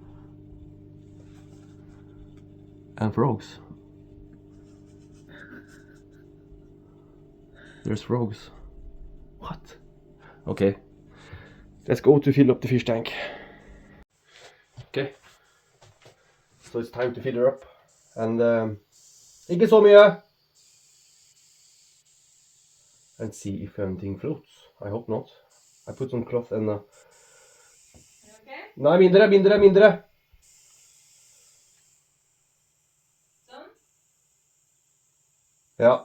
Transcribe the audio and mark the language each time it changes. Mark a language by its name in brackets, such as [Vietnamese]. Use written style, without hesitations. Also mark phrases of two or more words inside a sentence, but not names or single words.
[English] And frogs. There's frogs. What? Okay. Let's go to fill up the fish tank. Okay. So it's time to fill her up. [Norwegian] And ikke så mye. [English] And see if anything floats. I hope not. I put some cloth and Okay? [Norwegian] Nei, mindre. Sånn? [English] Yeah.